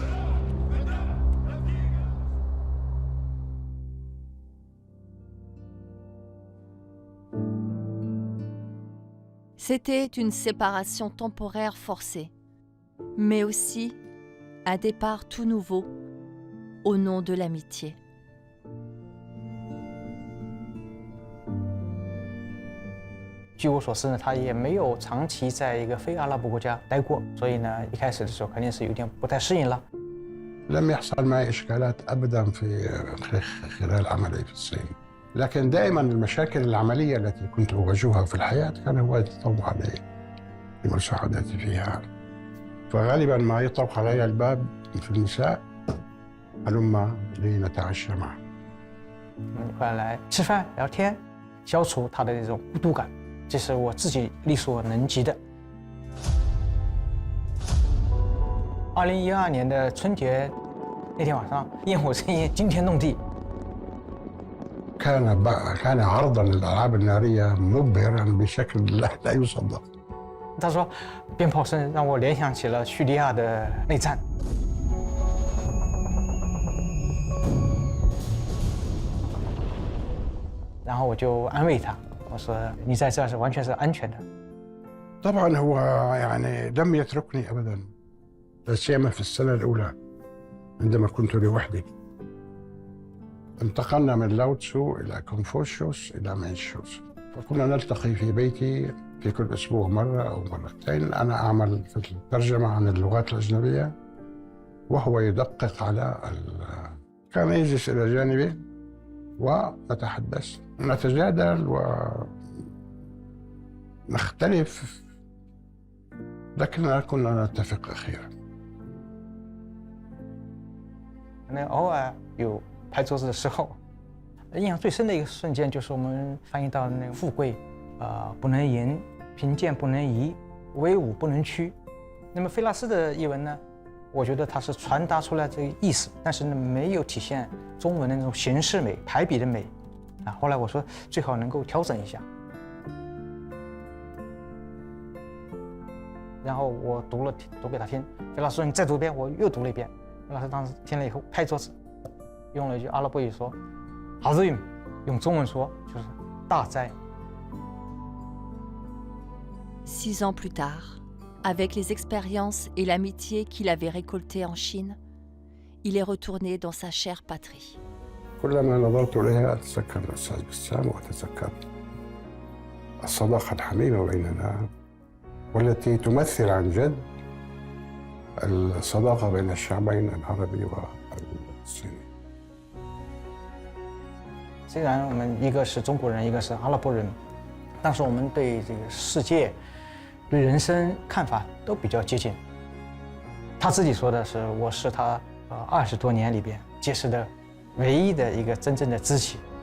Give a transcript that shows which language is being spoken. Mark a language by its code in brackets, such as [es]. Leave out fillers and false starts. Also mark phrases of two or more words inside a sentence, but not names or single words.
[fr] C'était une séparation temporaire forcée, mais aussi un départ tout nouveau au nom de l'amitié. [zh] 据我所知呢，他也没有长期在一个非阿拉伯国家待过，所以呢，一开始的时候肯定是有点不太适应了。 [ar] لم يحصل معي إشكالات أبدا في خلال عملي في الصين، لكن دائما المشاكل العملية التي كنت أواجهها في الحياة كان هو يتطوع علي لمساعدتي فيها، فغالبا ما يطرق علي الباب في المساء هلما لنتعشى معا. [zh] 回来吃饭聊天，消除他的那种孤独感，这是我自己力所能及的。2012年的春节那天晚上，焰火盛宴，惊天动地。 [ar] كان عرضا للألعاب النارية مبهرا بشكل لا يصدق. [zh] 他说，鞭炮声让我联想起了叙利亚的内战。然后我就安慰他，我说你在这是完全是安全的。 [ar] طبعا هو يعني لم يتركني أبدا، لا سيما في السنة الأولى عندما كنت لوحدي. انتقلنا من لاو تسو إلى كونفوشيوس إلى مانشوس، وكنا نلتقي في بيتي في كل أسبوع مرة أو مرتين. أنا أعمل في الترجمة عن اللغات الأجنبية وهو يدقق على كان يجلس إلى جانبي ونتحدث ونتجادل ونختلف لكننا كنا نتفق أخيرا. [zh] 那偶尔有拍桌子的时候，印象最深的一个瞬间就是我们翻译到那个富贵，不能淫，贫贱不能移，威武不能屈。那么菲拉斯的译文呢，我觉得它是传达出来这个意思，但是呢没有体现中文的那种形式美、排比的美。后来我说最好能够调整一下。然后我读给他听，菲拉斯说你再读一遍，我又读了一遍。菲拉斯当时听了以后拍桌子，用了一句阿拉伯语说 "Azim"， 用中文说就是大哉。 [fr] 6 ans plus tard, avec les expériences et l'amitié qu'il avait récoltées en Chine, il est retourné dans sa chère patrie. [ar] كلما نظرت إليها أتذكر الأستاذ بسام وأتذكر الصداقة الحميمة بيننا والتي تمثل عن جد الصداقة بين الشعبين العربي والصيني. [zh] 虽然我们一个是中国人，一个是阿拉伯人，但是我们对这个世界、对人生看法都比较接近。他自己说的是，我是他20多年里边结识的唯一的一个真正的知己。